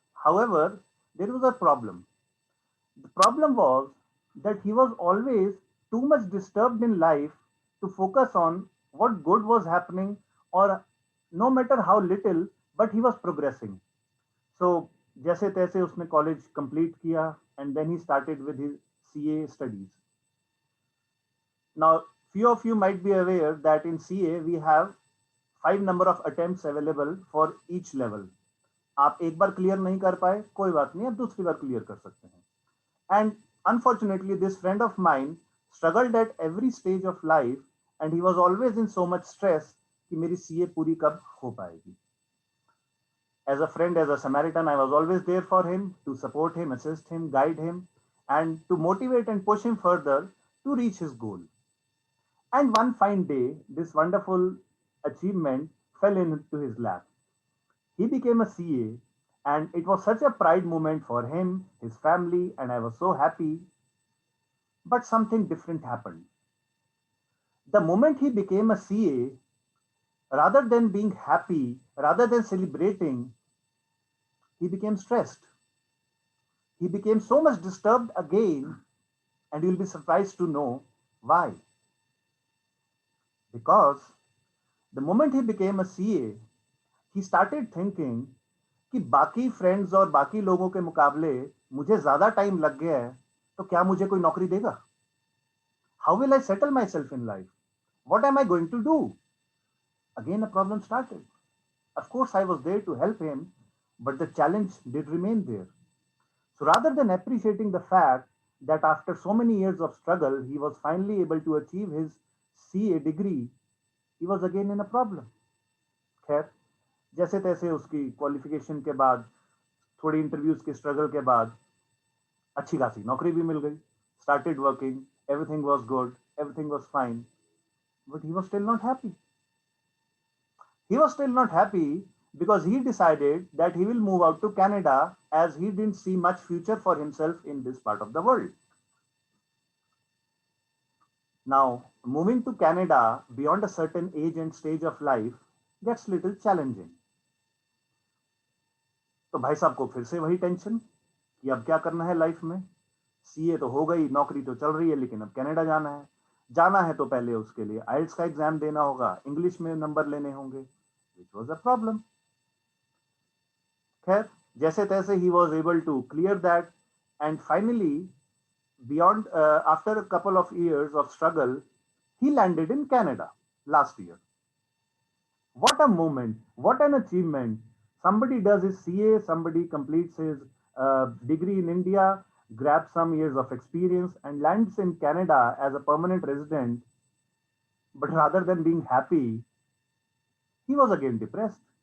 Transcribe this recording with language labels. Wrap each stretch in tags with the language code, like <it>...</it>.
<en>However, there was a problem. The problem was that he was always too much disturbed in life to focus on what good was happening, or no matter how little, but he was progressing. So, जैसे तैसे उसने college complete किया, and then he started with his CA studies. Now, few of you might be aware that in CA we have 5 number of attempts available for each level.</en> <hi>आप एक बार clear नहीं कर पाए, कोई बात नहीं, आप दूसरी बार clear कर सकते हैं.</hi> <en>And unfortunately, this friend of mine struggled at every stage of life, and he was always in so much stress कि मेरी CA पूरी कब हो पाएगी. As a friend, as a Samaritan, I was always there for him to support him, assist him, guide him, and to motivate and push him further to reach his goal. And one fine day, this wonderful achievement fell into his lap. He became a CA, and it was such a pride moment for him, his family, and I was so happy. But something different happened. The moment he became a CA, rather than being happy, rather than celebrating, he became stressed. He became so much disturbed again, and you'll be surprised to know why.</en> <hi>Because the moment he became a CA, he started thinking कि बाकी friends और बाकी लोगों के मुकाबले मुझे ज़्यादा time लग गया है, तो क्या मुझे कोई नौकरी देगा?</hi> <en>How will I settle myself in life? What am I going to do? Again, a problem started. Of course, I was there to help him, but the challenge did remain there. So rather than appreciating the fact that after so many years of struggle, he was finally able to achieve his CA degree, he was again in a problem.</en> <hi>खैर, जैसे तैसे उसकी qualification के बाद, थोड़ी interviews के struggle के बाद अच्छी खासी नौकरी भी मिल गई.</hi> <en>Started working, everything was good, everything was fine, but he was still not happy. He was still not happy because he decided that he will move out to Canada, as he didn't see much future for himself in this part of the world. Now, moving to Canada beyond a certain age and stage of life gets little challenging.</en> <hi>तो भाई साहब को फिर से वही tension कि अब क्या करना है लाइफ में. सीए तो हो गई, नौकरी तो चल रही है, लेकिन अब कनाडा जाना है. जाना है तो पहले उसके लिए आइल्स का एग्जाम देना होगा, इंग्लिश में नंबर लेने होंगे, which was a problem.</hi> <en>खैर, जैसे तैसे he was able to clear that, and finally, beyond after a couple of years of struggle, he landed in Canada last year. What a moment, what an achievement. Somebody does his CA, somebody completes his degree in India, grabs some years of experience, and lands in Canada as a permanent resident. But rather than being happy, he was again depressed.</en>